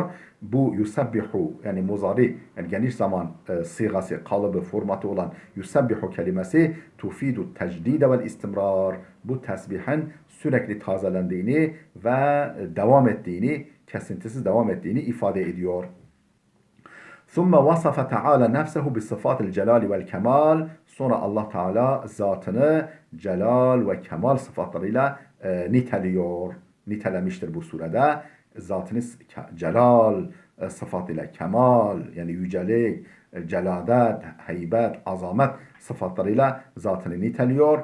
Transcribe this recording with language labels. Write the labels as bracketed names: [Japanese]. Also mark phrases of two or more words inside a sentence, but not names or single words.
[Turkish] Bu yusabbihu yani muzari yani geniş zaman sigası, kalıbı, formatı olan yusabbihu kelimesi [Arabic] تفيد التجدد والاستمرار. [Turkish] Bu tesbihin sürekli tazelendiğini ve devam ettiğini, kesintisiz devam ettiğini ifade ediyor. [Arabic] ثُمَّ وَصَفَ تَعَالَى نَفْسَهُ بِصِفَاتِ الْجَلَالِ وَالْكَمَالِ. [Turkish] Sonra Allah Teala zatını celal ve kemal sıfatlarıyla nitelemiştir bu surede. Zatını celal sıfatıyla, kemal yani yücelik, celadet, heybet, azamet sıfatlarıyla zatını niteliyor.